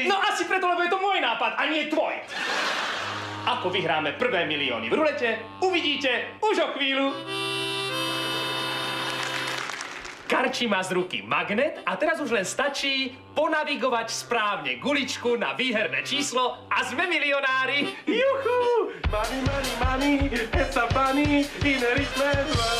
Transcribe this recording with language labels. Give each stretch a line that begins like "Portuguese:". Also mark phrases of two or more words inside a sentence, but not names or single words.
Slovak: No asi preto, lebo je to môj nápad a nie tvoj. Ako vyhráme prvé milióny v rulete, uvidíte už o chvíľu. Karči má z ruky magnet a teraz už len stačí ponavigovať správne guličku na výherné číslo a sme milionári. Juhu!
English: Money, have some funny in a rich man's world.